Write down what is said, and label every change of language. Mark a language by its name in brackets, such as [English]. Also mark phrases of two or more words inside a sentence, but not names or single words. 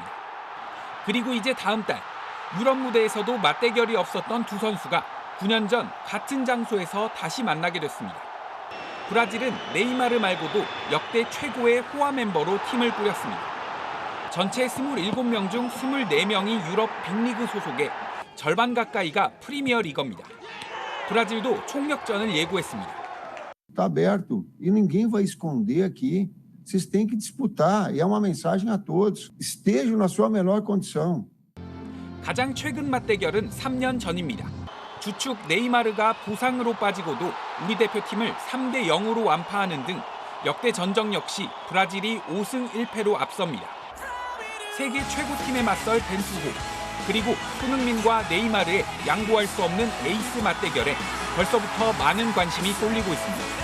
[Korean] 그리고 이제 다음 달 유럽 무대에서도 맞대결이 없었던 두 선수가 9년 전 같은 장소에서 다시 만나게 됐습니다. 브라질은 네이마르 말고도 역대 최고의 호화 멤버로 팀을 꾸렸습니다. 전체 27명 중 24명이 유럽 빅리그 소속에 절반 가까이가 프리미어 리거입니다. 브라질도 총력전을 예고했습니다. [Portuguese] Está aberto e ninguém vai esconder aqui. Vocês têm que disputar e é uma mensagem a todos. Estejam na sua melhor condição. [Korean] 가장 최근 맞대결은 3년 전입니다. 주축 네이마르가 부상으로 빠지고도 우리 대표팀을 3대 0으로 완파하는 등 역대 전적 역시 브라질이 5승 1패로 앞섭니다. 세계 최고팀에 맞설 벤투호, 그리고 손흥민과 네이마르의 양보할 수 없는 에이스 맞대결에 벌써부터 많은 관심이 쏠리고 있습니다.